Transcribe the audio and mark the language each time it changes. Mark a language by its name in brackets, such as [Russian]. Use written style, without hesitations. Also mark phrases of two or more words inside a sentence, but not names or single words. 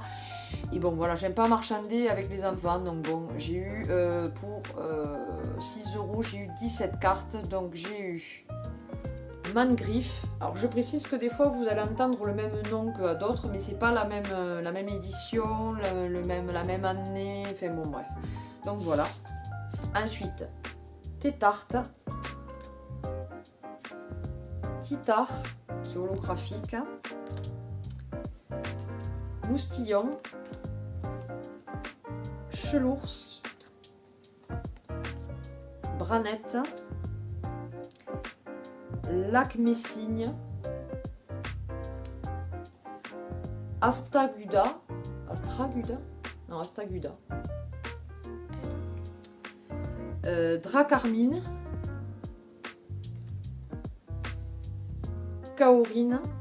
[French] Et bon, voilà, j'aime pas marchander avec les enfants, donc bon, j'ai eu pour 6 €, j'ai eu 17 cartes, donc j'ai eu Mangriff. Alors je précise que des fois vous allez entendre le même nom qu'à d'autres, mais c'est pas la même édition, la même année, enfin bon bref. Donc voilà. Ensuite, Tétarte, Titar, qui est holographique, Moustillon, Chelours, Branette, Lac Messigne, Astraguda, Dracarmine, Kaorine,